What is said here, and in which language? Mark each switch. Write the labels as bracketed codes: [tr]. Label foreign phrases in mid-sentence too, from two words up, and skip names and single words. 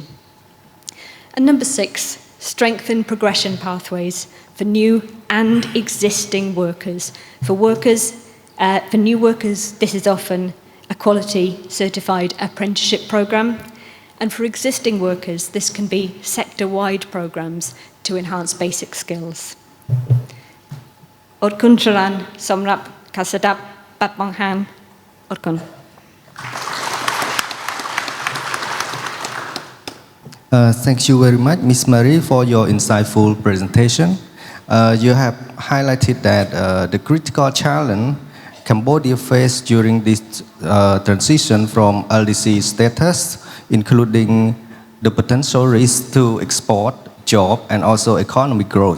[en] And number 6, strengthen progression pathways for new and existing workers. For new workers, this is often a quality certified apprenticeship program. And for existing workers, this can be sector-wide programs to enhance basic skills. [km] អរគុណច្រើនសម្រាប់ការស្ដាប់បទបង្ហាញអរគុណ [en] Thank you very much, Ms. Marie, for your insightful presentation. You have highlighted that the critical challenge Cambodia faced during this transition from LDC status, including the potential risk to export, job, and also economic growth.